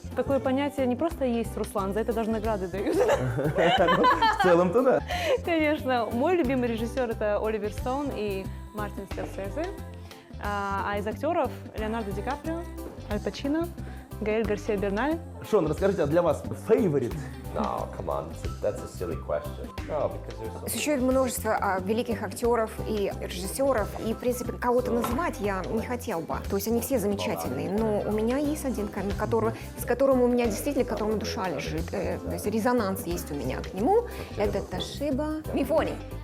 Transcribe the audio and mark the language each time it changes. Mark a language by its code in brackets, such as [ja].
[ru] Такое понятие не просто есть, Руслан, за это даже награды дают. В целом-то да. Конечно, мой любимый режиссер — это Оливер Стоун и Мартин Скорсезе. А из актеров Леонардо Ди Каприо, Аль Пачино, Гаэль Гарсия Берналь. Шон, расскажите, а для вас фейворит? [en] No, come on, that's a silly question. No, because there's so [ru] Существует множество великих актеров и режиссеров, и, в принципе, кого-то называть я не хотел бы. То есть они все замечательные, но у меня есть один, с которым у меня действительно, к которому душа лежит. То есть резонанс есть у меня к нему. Это Тошиба Мифуни.